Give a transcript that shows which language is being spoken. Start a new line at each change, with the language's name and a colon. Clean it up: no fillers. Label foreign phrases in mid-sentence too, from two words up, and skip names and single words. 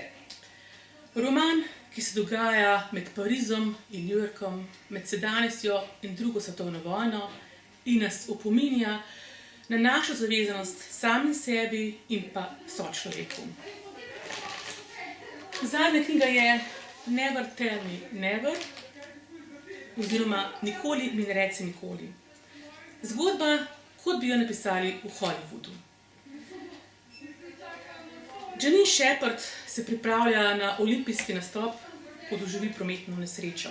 Slovenian: Roman, ki se dogaja med Parizom in New Yorkom, med sedanjostjo in drugo svetovno vojno in nas opominja na našo zavezanost samim sebi in pa sočloveku. Zadnja knjiga je Never tell me never, oziroma Nikoli mi ne reci nikoli. Zgodba, kot bi jo napisali v Hollywoodu. Janine Shepherd se pripravlja na olimpijski nastop, ko doživi prometno nesrečo.